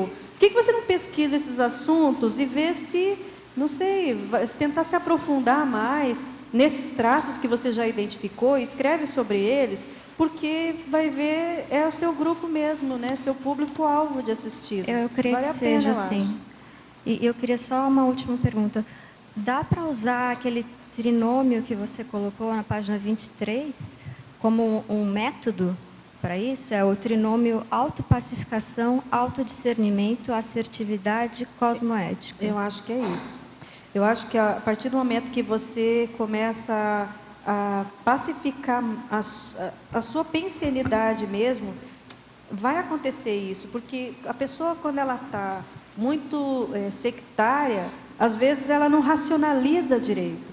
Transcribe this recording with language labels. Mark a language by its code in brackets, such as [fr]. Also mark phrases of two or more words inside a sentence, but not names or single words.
[pt] Por que você não pesquisa esses assuntos e vê se, não sei, tentar se aprofundar mais nesses traços que você já identificou, escreve sobre eles, porque vai ver, é o seu grupo mesmo, né? Seu público-alvo de assistido. Eu creio vale que seja assim. Acho. E eu queria só uma última pergunta. Dá para usar aquele trinômio que você colocou na página 23 como um método para isso? É o trinômio autopacificação, autodiscernimento, assertividade, cosmoética. Eu acho que é isso. Eu acho que a partir do momento que você começa a pacificar a sua pensenidade mesmo, vai acontecer isso, porque a pessoa, quando ela está muito sectária, às vezes ela não racionaliza direito.